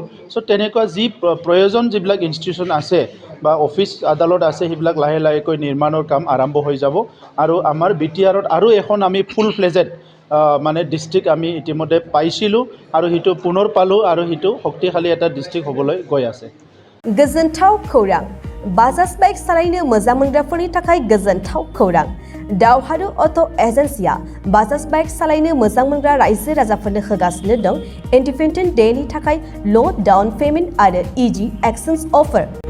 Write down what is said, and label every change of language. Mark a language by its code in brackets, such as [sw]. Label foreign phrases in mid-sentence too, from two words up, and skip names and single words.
[as] চ' তেনেকুৱা যি প্ৰয়োজন যিবিলাক ইনষ্টিটিউশ্যন আছে বা অফিচ আদালত আছে, সেইবিলাক লাহে লাহেকৈ নিৰ্মাণৰ কাম আৰম্ভ হৈ যাব আৰু আমাৰ BTRত আৰু এখন আমি [en] full fledged [as] মানে ডিষ্ট্ৰিক্ট আমি ইতিমধ্যে পাইছিলোঁ আৰু সেইটো পুনৰ পালোঁ আৰু সেইটো শক্তিশালী এটা ডিষ্ট্ৰিক্ট হ'বলৈ গৈ আছে। [brx] गोजोनथाव खौरां। बाजाज बाइक सालायनो मोजां मोनग्राफोरनि थाखाय गोजोनथाव खौरां। दावहारु अट' एजेन्सिया बाजाज बाइक सालायनो मोजां मोनग्रा रायजो राजाफोरनो होगासिनो दं इन्डिपेन्डेन्ट डेनि थाखाय [en] low down payment [brx] आरो [en] easy exchange offer.